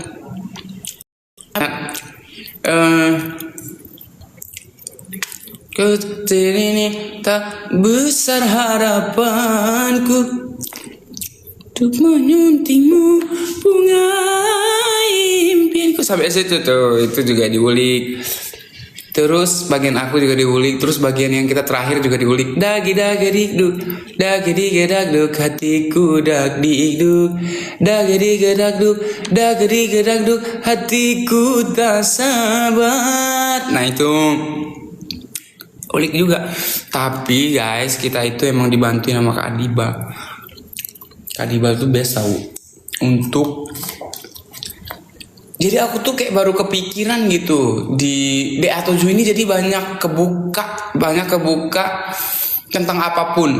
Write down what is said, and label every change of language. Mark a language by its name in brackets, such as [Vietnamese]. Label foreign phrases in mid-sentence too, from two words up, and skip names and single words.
[Indonesian] Ketir ini tak besar harapanku untuk menyuntingmu bunga impianku. Sampai situ tuh, itu juga diulik. Terus bagian aku juga diulik. Terus bagian yang kita terakhir juga diulik. Dagi dagi dikduk, dagi digi dagduk, hatiku dak dikduk. Dagi digi dagduk, dagi digi dagduk, hatiku tak sabar. Nah itu ulik juga. Tapi guys, kita itu emang dibantuin sama Kak Adiba. Kak Adiba tuh best tau untuk. Jadi aku tuh kayak baru kepikiran gitu di DA7 ini, jadi banyak kebuka tentang apapun.